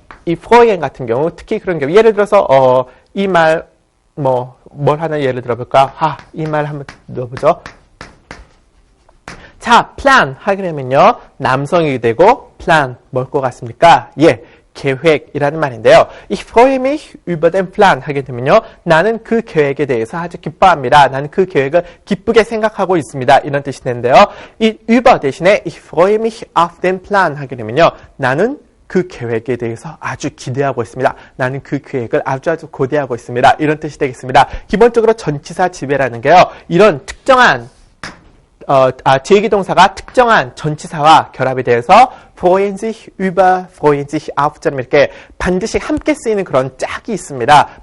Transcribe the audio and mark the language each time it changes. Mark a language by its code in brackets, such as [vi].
[ko] 이 freuen 같은 경우 특히 그런 경우 예를 들어서 이 말 뭘 하나 예를 들어볼까? 이 말 한번 넣어보죠. 자, plan 하게 되면요. 남성이 되고 plan 뭘 것 같습니까? 예, 계획이라는 말인데요. [de] Ich freue mich über den Plan [ko] 하게 되면요. 나는 그 계획에 대해서 아주 기뻐합니다. 나는 그 계획을 기쁘게 생각하고 있습니다. 이런 뜻이 되는데요. [de] 이 über [ko] 대신에 [de] ich freue mich auf den Plan [ko] 하게 되면요. 나는 그 계획에 대해서 아주 기대하고 있습니다. 나는 그 계획을 아주 고대하고 있습니다. 이런 뜻이 되겠습니다. 기본적으로 전치사 지배라는 게요. 이런 특정한 제기동사가 특정한 전치사와 결합이 되어서 [de] freuen sich über, freuen sich auf [ko] 처럼 이렇게 반드시 함께 쓰이는 그런 짝이 있습니다.